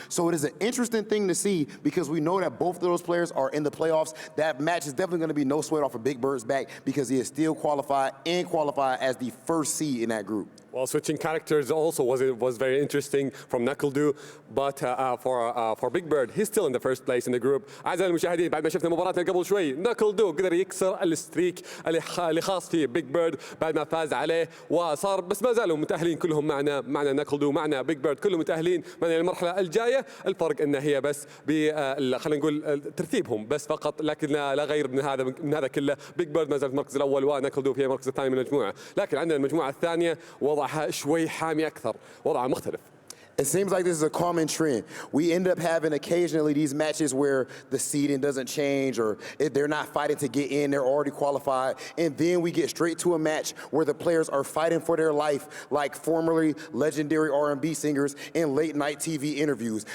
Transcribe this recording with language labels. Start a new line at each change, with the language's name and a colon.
English: So it is an interesting thing to see because we know that both of those players are in the playoffs. That match is definitely going to be no sweat off of Big Bird's back because he is still qualified as the first seed in that group. Well, switching characters also was very interesting from Knuckle Doo, but for Big Bird, he's still in the first place in the group.
Arabic: أعزائي المشاهدين بعد ما شفنا مباراتنا قبل شوي ناكل دو قدر يكسر الستريك اللي خاص فيه بيج بيرد بعد ما فاز عليه وصار بس ما زالوا متأهلين كلهم معنا ناكل دو معنا بيج بيرد كلهم متأهلين معنا المرحلة الجاية. الفرق ان هي بس خلينا نقول ترتيبهم بس فقط، لكن لا غير من هذا كله. بيج بيرد ما زال في المركز الاول وناكل دو في المركز الثاني من المجموعة، لكن عندنا المجموعة الثانية وضعها شوي حامي أكثر، وضعها مختلف.
English: It seems like this is a common trend. We end up having occasionally these matches where the seeding doesn't change or they're not fighting to get in, they're already qualified. And then we get straight to a match where the players are fighting for their life like formerly legendary R&B singers in late night TV interviews.